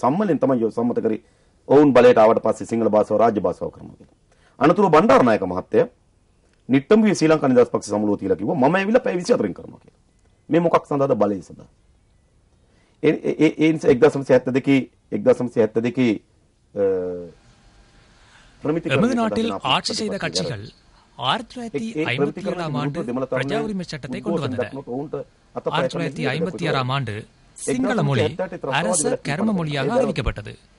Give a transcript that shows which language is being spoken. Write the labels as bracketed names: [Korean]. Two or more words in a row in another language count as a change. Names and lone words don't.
[Sinhala] සම්මේලනයෙන් තමයි සම්මත කරේ ඔවුන් බලයට ආවට පස්සේ සිංහල භාෂාව රාජ්‍ය භාෂාව කරනවා කියලා. අනතුරු බණ්ඩාරනායක මහත්තයා නිට්ටඹුවේ ශ්‍රී ලංකා නිදහස් පක්ෂ සමුළුව තියලා කිව්වා මම ඇවිල්ලා පැය 24න් කරනවා කියලා. මේ මොකක් සඳහාද? බලය සඳහා. ඒ නිසා 1972 [Tamil] எமது நாட்டில் ஆட்சி செய்த கட்சிகள் 1957ஆம் ஆண்டு பிரஜா உரிமை சட்டத்தை கொண்டு வந்தன. 1956ஆம் ஆண்டு சிங்கள மொழி அரச கர்ம மொழியாக அறிவிக்கப்பட்டது.